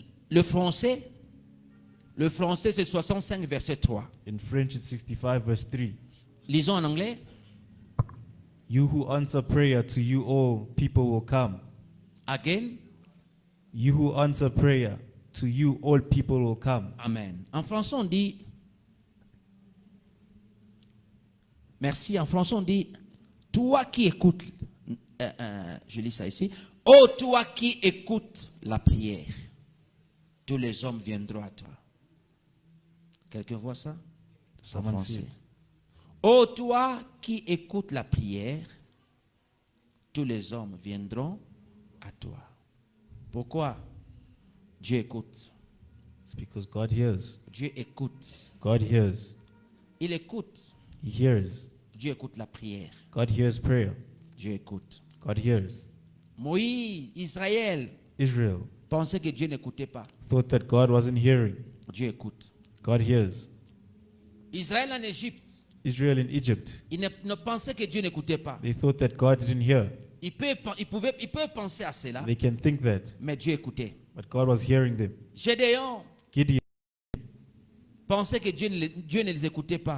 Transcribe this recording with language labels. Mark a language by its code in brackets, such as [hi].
[fr] Le français, c'est 65, verset 3. [en] In French, it's 65, verse 3. [fr] Lisons en anglais. [en] You who answer prayer to you all people will come. Again. You who answer prayer to you all people will come. Amen. [fr] En français, on dit... Merci. En français, on dit... toi qui écoutes, je lis ça ici. Oh, toi qui écoutes la prière, tous les hommes viendront à toi. Quelqu'un voit ça? En [en] Someone see [fr] français. [en] it. [fr] Oh, toi qui écoutes la prière, tous les hommes viendront à toi. Pourquoi? Dieu écoute. [en] It's because God hears. [fr] Dieu écoute. [en] God hears. [fr] Il écoute. [en] He hears. [fr] Dieu écoute la prière. [en] God hears prayer. [fr] Dieu écoute. [en] God hears. [fr] Moïse, Israël, [en] Israel [fr] pensait que Dieu n'écoutait pas. [en] thought that God wasn't hearing. [fr] Dieu écoute. [en] God hears. [fr] Israël en Égypte, [en] Israel in Egypt, [fr] il ne pensait que Dieu n'écoutait pas. [en] they thought that God didn't hear. [fr] Il peut penser à cela, [en] They can think that, [fr] mais Dieu écoutait. [en] but God was hearing them. [fr] Gédéon [en] Gideon [fr] pensait que Dieu ne les écoutait pas.